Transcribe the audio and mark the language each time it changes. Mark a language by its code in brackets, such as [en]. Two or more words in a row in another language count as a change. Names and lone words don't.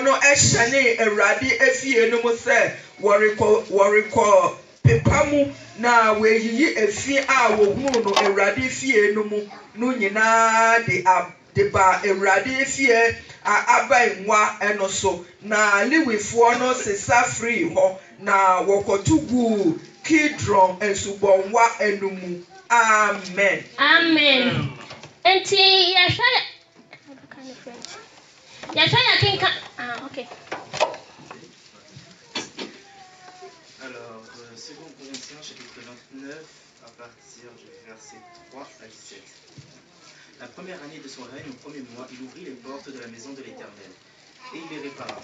[ak] no ɛhyɛne Awurade efie no mu sɛ wɔrekɔ pepa mu na weyiyi efi a wohunu no Awurade fie no mu no nyinaa de ba Awurade fie abainwa eno so na Lewifoɔ no sesa free hɔ na wɔkɔtugu Kidron ensubɔnwa enumu. Amen. Amen. Enti okay. [fr] Alors, 2 Corinthiens chapitre 29 à partir du verset 3 à 17. La première année de son règne, au premier mois, il ouvrit les portes de la maison de l'Éternel et il les répara.